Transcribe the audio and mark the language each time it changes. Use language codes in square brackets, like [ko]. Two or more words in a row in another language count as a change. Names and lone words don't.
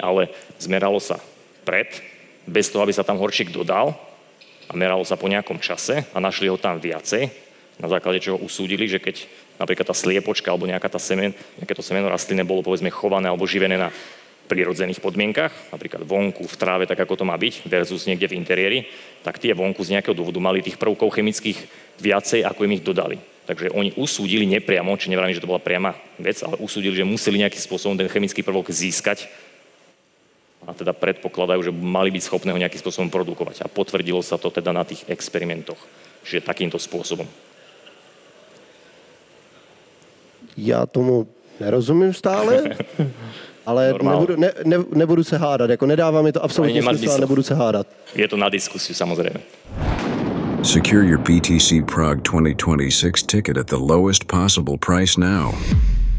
[sk] ale zmeralo sa bez toho, aby sa tam horčík dodal a meralo sa po nejakom čase a našli ho tam viacej, na základe čoho usúdili, že keď napríklad tá sliepočka alebo nejaké to semeno rastliny bolo povedzme chované alebo živené na prírodzených podmienkach, napríklad vonku, v tráve, tak ako to má byť, versus niekde v interiéri, tak tie vonku z nejakého dôvodu mali tých prvkov chemických viacej, ako im ich dodali. Takže oni usúdili nepriamo, či nevravím, že to bola priama vec, ale usúdili, že museli nejakým spôsobom ten chemický prvok získať a teda predpokladajú, že mali byť schopné ho nejakým spôsobom produkovať. A potvrdilo sa to teda na tých experimentoch, že takýmto spôsobom. [cs] Já tomu nerozumím stále, ale nebudu se hádat. Jako nedává mi to absolutně smysl a nebudu se hádat. [sk] Je to na diskusiu, samozrejme. [en] Secure your PTC Prague 2026 ticket at the lowest possible price now.